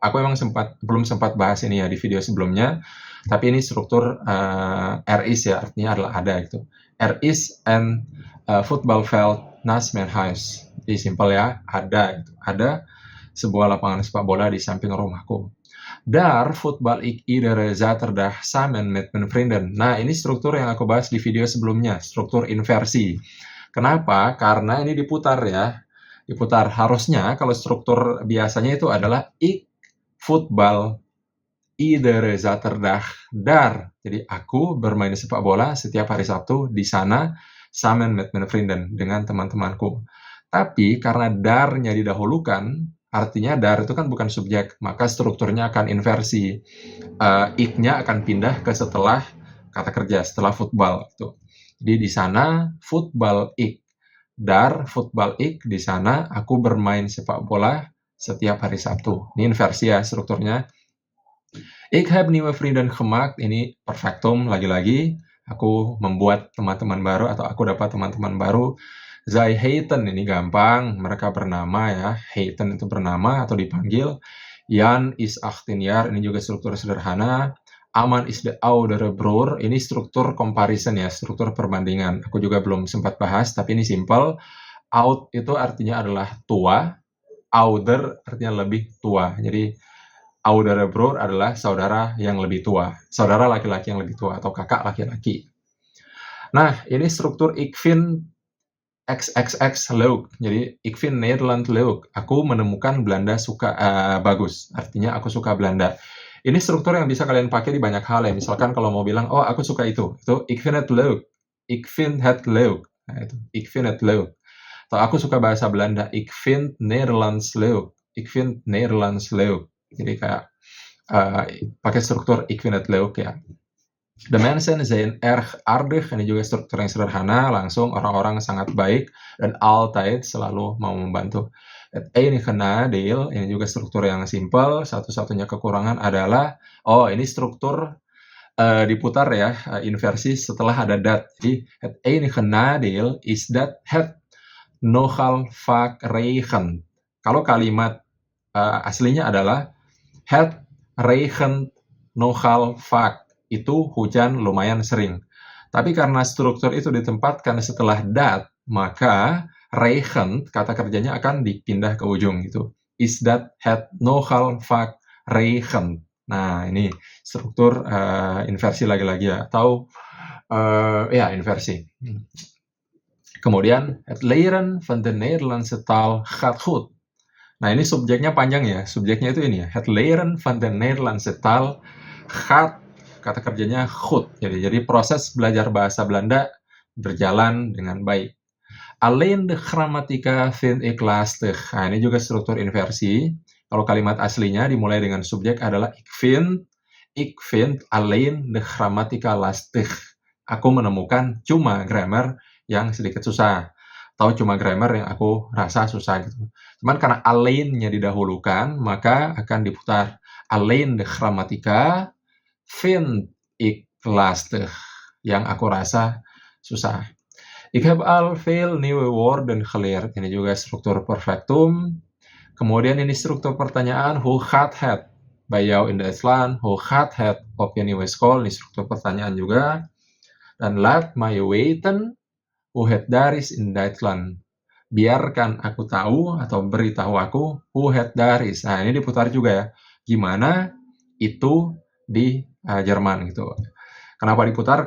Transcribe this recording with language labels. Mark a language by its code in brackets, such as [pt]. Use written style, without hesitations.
[id] Aku emang belum sempat bahas ini ya di video sebelumnya, tapi ini struktur is ya, artinya adalah ada gitu. [nl] Is and voetbalveld naast mijn huis. [id] Jadi simpel ya, ada gitu. Ada sebuah lapangan sepak bola di samping rumahku. [nl] Daar voetbal ik iedere zaterdag samen met mijn vrienden. [id] Nah, ini struktur yang aku bahas di video sebelumnya, struktur inversi. Kenapa? Karena ini diputar ya. Diputar. Harusnya kalau struktur biasanya itu adalah [nl] ik voetbal iedere zaterdag daar. [id] Jadi aku bermain sepak bola setiap hari Sabtu di sana [nl] samen met mijn vrienden, [id] dengan teman-temanku. Tapi karena daar-nya didahulukan, artinya daar itu kan bukan subjek, maka strukturnya akan inversi. Ik-nya akan pindah ke setelah kata kerja, setelah football gitu. Jadi di sana voetbal ik. [nl] Daar voetbal ik, [id] di sana aku bermain sepak bola setiap hari Sabtu. Ini inversi ya strukturnya. [nl] Ik heb nieuwe vrienden gemaakt, [id] ini perfectum lagi-lagi. Aku membuat teman-teman baru atau aku dapat teman-teman baru. [nl] Zij heten, [id] ini gampang, mereka bernama ya. Heten itu bernama atau dipanggil. [nl] Jan is 18 jaar, [id] ini juga struktur sederhana. [nl] Aman is de oudere broer, [id] ini struktur comparison ya, struktur perbandingan. Aku juga belum sempat bahas, tapi ini simple. Oud itu artinya adalah tua. ouder artinya lebih tua. Jadi [nl] oudere broer [id] adalah saudara yang lebih tua, saudara laki-laki yang lebih tua atau kakak laki-laki. Nah, ini struktur [nl] ik vind XXX leuk. Jadi ik vind Nederland leuk. [id] Aku menemukan Belanda bagus. Artinya aku suka Belanda. Ini struktur yang bisa kalian pakai di banyak hal ya. Misalkan kalau mau bilang, oh aku suka itu [nl] ik vind het leuk. Ik vind het leuk. Nah, itu ik vind het leuk. [id] Atau aku suka bahasa Belanda. [nl] Ik vind Nederlands leuk. Ik vind Nederlands leuk. [id] Jadi kayak pakai struktur [nl] ik vind het leuk [id] ya. [nl] De mensen zijn erg aardig, [id] ini juga struktur yang sederhana, langsung orang-orang sangat baik dan altijd selalu mau membantu. [nl] Het enige nadeel, [id] ini juga struktur yang simpel, satu-satunya kekurangan adalah, ini struktur diputar ya, inversi setelah ada dat. [nl] Jadi, het enige nadeel is dat het nogal vaak regent. [id] Kalau kalimat aslinya adalah [nl] het regent nogal vaak. [id] Itu hujan lumayan sering. Tapi karena struktur itu ditempatkan setelah dat, maka regent, kata kerjanya akan dipindah ke ujung gitu. [nl] Is that het nogal vaak regent. [id] Nah, ini struktur inversi lagi-lagi ya. Atau, inversi. Kemudian, [nl] het leren van de Nederlandse taal gaat goed. [id] Nah, ini subjeknya panjang ya. Subjeknya itu ini ya. [nl] Het leren van de Nederlandse taal gaat, [id] kata kerjanya [nl] goed. [id] Jadi proses belajar bahasa Belanda berjalan dengan baik. [nl] Alleen de grammatica vind ik lastig. [id] Nah, ini juga struktur inversi. Kalau kalimat aslinya dimulai dengan subjek adalah [nl] ik vind alleen de grammatica lastig. [id] Aku menemukan cuma grammar yang sedikit susah. Atau cuma grammar yang aku rasa susah gitu. Cuman karena alleennya didahulukan, maka akan diputar. [nl] Alleen de grammatica vind ik lastig, [id] yang aku rasa susah. [nl] Ik heb al veel nieuwe woorden geleerd. [id] Ini juga struktur perfectum. Kemudian ini struktur pertanyaan, [nl] hoe gaat het bij jou in Duitsland? Hoe gaat het op je nieuwe school? [id] Ini struktur pertanyaan juga. [nl] Dan laat mij weten hoe het daar is in Duitsland. [id] Biarkan aku tahu atau beritahu aku [nl] hoe het daar is. [id] Nah, ini diputar juga ya. Gimana itu di Jerman gitu. Kenapa diputar?